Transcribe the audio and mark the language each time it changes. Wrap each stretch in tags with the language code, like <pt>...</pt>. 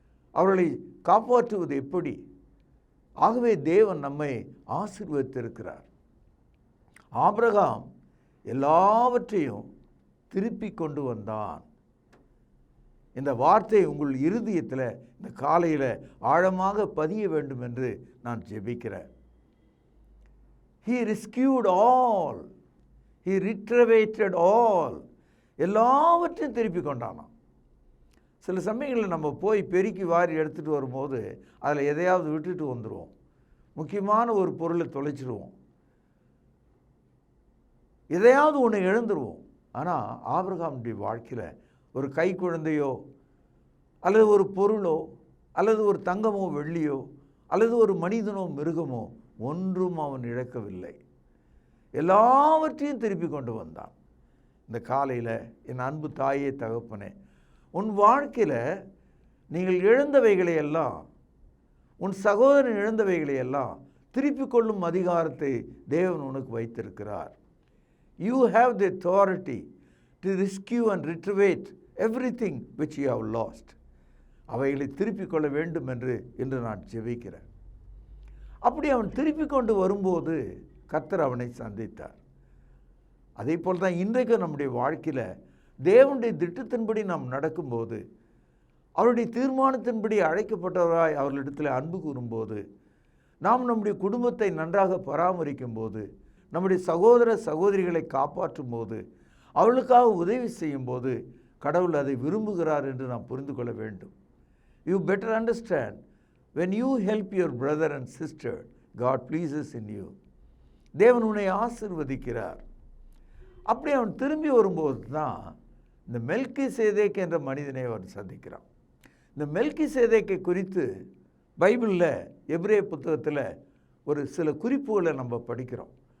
<ta>அவர்களை காப்பாற்றுவது எப்படி? ஆகவே தேவன் நம்மை ஆசீர்வதித்திருக்கிறார். ஆபிரகாம் எல்லாவற்றையும் திருப்பி கொண்டு வந்தான். இந்த வார்த்தை உங்கள் இருதயத்தில் இந்த காலையில் ஆழமாக பதிய வேண்டும் என்று நான் ஜெபிக்கிறேன்.</ta> <en>He rescued all, he retributed all,</en> <ta>எல்லாவற்றையும் திருப்பி கொண்டானான். சில சமயங்களில் நம்ம போய் பெருக்கி வாரி எடுத்துகிட்டு வரும்போது அதில் எதையாவது விட்டுட்டு வந்துடுவோம். முக்கியமான ஒரு பொருளை தொலைச்சிடுவோம், எதையாவது ஒன்று இழந்துருவோம். ஆனால் ஆபிரகாமுடைய வாழ்க்கையில் ஒரு கை குழந்தையோ அல்லது ஒரு பொருளோ அல்லது ஒரு தங்கமோ வெள்ளியோ அல்லது ஒரு மனிதனோ மிருகமோ ஒன்றும் அவன் இழக்கவில்லை. எல்லாவற்றையும் திருப்பி கொண்டு வந்தான். இந்த காலையில் என் அன்பு தாயே தகப்பனே, உன் வாழ்க்கையில் நீங்கள் இழந்தவைகளை எல்லாம், உன் சகோதரன் இழந்தவைகளை எல்லாம் திருப்பி கொள்ளும் அதிகாரத்தை தேவன் உனக்கு வைத்திருக்கிறார்.</ta> <en>You have the authority to rescue and retrieve everything which you have lost.</en> <ta>அவைகளை திருப்பி கொள்ள வேண்டும் என்று இன்று நான் ஜெபிக்கிறேன். அப்படி அவன் திருப்பி கொண்டு வரும்போது கர்த்தர் அவனை சந்தித்தார். அதே போல் தான் இன்றைக்கு நம்முடைய வாழ்க்கையில் தேவனுடைய திட்டத்தின்படி நாம் நடக்கும்போது, அவருடைய தீர்மானத்தின்படி அழைக்கப்பட்டவராய் அவர்களிடத்தில் அன்பு கூறும்போது, நாம் நம்முடைய குடும்பத்தை நன்றாக பராமரிக்கும் போது, நம்முடைய சகோதர சகோதரிகளை காப்பாற்றும் போது, அவர்களுக்காக உதவி செய்யும் போது கடவுள் அதை விரும்புகிறார் என்று நாம் புரிந்து கொள்ள வேண்டும்.</ta> <en>You better understand, when you help your brother and sister, God pleases in you.</en> <ta>தேவன் உன்னை ஆசீர்வதிக்கிறார். அப்படி அவன் திரும்பி வரும்போது தான் இந்த மெல்கிசேதேக் என்ற மனிதனை அவர் சந்திக்கிறார். இந்த மெல்கிசேதேக்கை குறித்து பைபிளில் எபிரேய புத்தகத்தில் ஒரு சில குறிப்புகளை நம்ம படிக்கிறோம்.</ta>